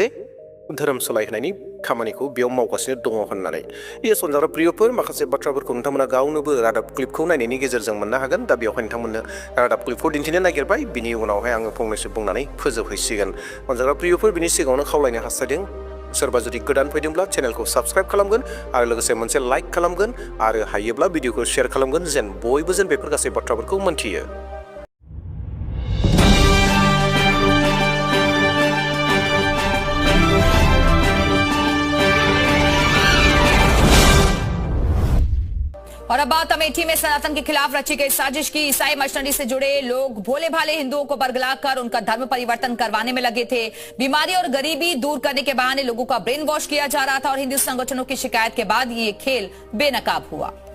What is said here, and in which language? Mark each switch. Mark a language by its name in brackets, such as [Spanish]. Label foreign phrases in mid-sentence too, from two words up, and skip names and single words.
[Bodo] धोरोम सोलायहोनायनि खामानिखौ बेयाव मावगासिनो दङ होननानै येस अनजाग्रा प्रियफोर माखासे बाथ्राफोरखौ नोंथांमोना गावनोबो रादाब क्लिपखौ नायनायनि गेजेरजों मोननो हागोन दा बेवहाय नोंथांमोननो रादाब क्लिपखौ दिन्थिनो नागिरबाय बिनि उनावहाय आङो फंनैसो बुंनानै फोजोबहैसिगोन अनजाग्रा प्रियफोर बिनि सिगाङावनो खावलायनो हास्थायदों सोरबा जुदि गोदान फैदोंब्ला चेनेलखौ साबस्क्राइब खालामगोन आरो लोगोसे मोनसे लाइक खालामगोन आरो हायोब्ला भिडिअखौ शेयार खालामगोन जेन बयबो जेन बेफोर गासै बाथ्राफोरखौ मोनथियो [Hindi] और अब बात अमेठी में सनातन के खिलाफ रची गई साजिश की ईसाई मशीनरी से जुड़े लोग भोले भाले हिंदुओं को बरगलाकर उनका धर्म परिवर्तन करवाने में लगे थे बीमारी और गरीबी दूर करने के बहाने लोगों का [English] brain wash [Hindi] किया जा रहा था और हिंदू संगठनों की शिकायत के बाद ये खेल बेनकाब हुआ